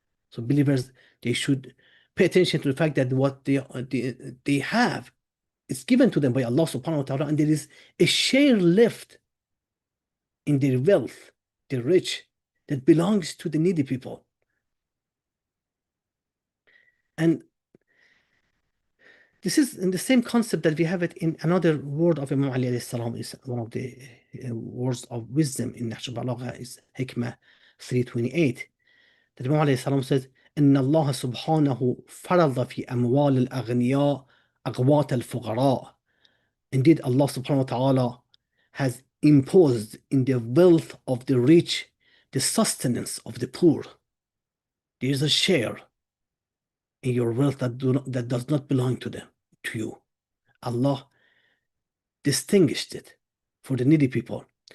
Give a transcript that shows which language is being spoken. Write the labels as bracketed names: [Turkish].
[English] So believers, they should pay attention to the fact that what they have is given to them by Allah subhanahu wa ta'ala, and there is a share left in their wealth, the rich, that belongs to the needy people. And this is in the same concept that we have it in another word of Imam Ali alayhi salam, is one of the words of wisdom in Nahj al-Balagha, is Hikmah 328. That Imam alayhi salam says, [Arabic] إن الله سبحانه فرض في أموال الأغنياء أغوات الفقراء. [English] Indeed, Allah subhanahu wa ta'ala has imposed in the wealth of the rich the sustenance of the poor. There is a share in your wealth that does not belong to you. Allah distinguished it for the needy people.